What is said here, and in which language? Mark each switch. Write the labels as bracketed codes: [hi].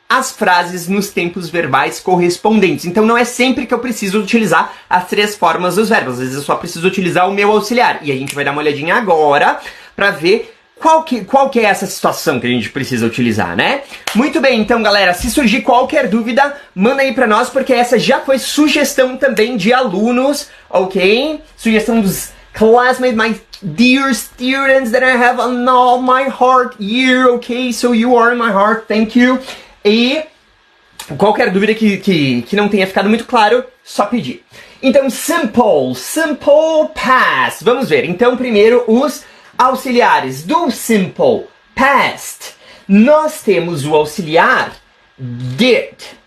[pt] as frases nos tempos verbais correspondentes. Então não é sempre que eu preciso utilizar as 3 formas dos verbos. Às vezes eu só preciso utilizar o meu auxiliar. E a gente vai dar uma olhadinha agora para ver qual que é essa situação que a gente precisa utilizar, né? Muito bem, então galera, se surgir qualquer dúvida, manda aí pra nós, porque essa já foi sugestão também de alunos, ok? Sugestão dos [en] classmates, my dear students that I have on all my heart here, okay? So you are in my heart, thank you. [pt] E qualquer dúvida que não tenha ficado muito claro, só pedir. Então, simple past. Vamos ver, então primeiro os auxiliares do simple past. Nós temos o auxiliar did.